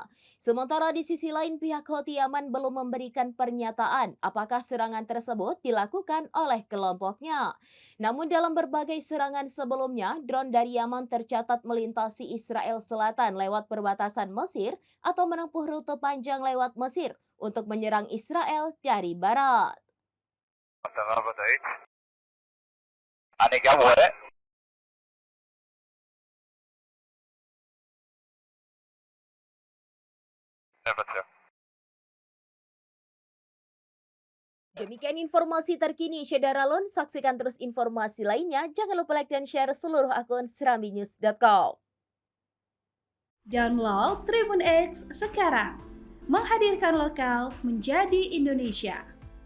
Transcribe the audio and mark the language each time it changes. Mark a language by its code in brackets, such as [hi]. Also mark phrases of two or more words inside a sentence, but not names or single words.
[id] Sementara di sisi lain, pihak Houthi Yaman belum memberikan pernyataan apakah serangan tersebut dilakukan oleh kelompoknya. Namun dalam berbagai serangan sebelumnya, drone dari Yaman tercatat melintasi Israel Selatan lewat perbatasan Mesir atau menempuh rute panjang lewat Mesir untuk menyerang Israel dari barat. [he] מטרה ודאית. אני גם רואה. נבצע. [id] Demikian informasi terkini Syederalun. Saksikan terus informasi lainnya. Jangan lupa like dan share seluruh akun serambinews.com. Download Tribun X sekarang. Menghadirkan lokal menjadi Indonesia.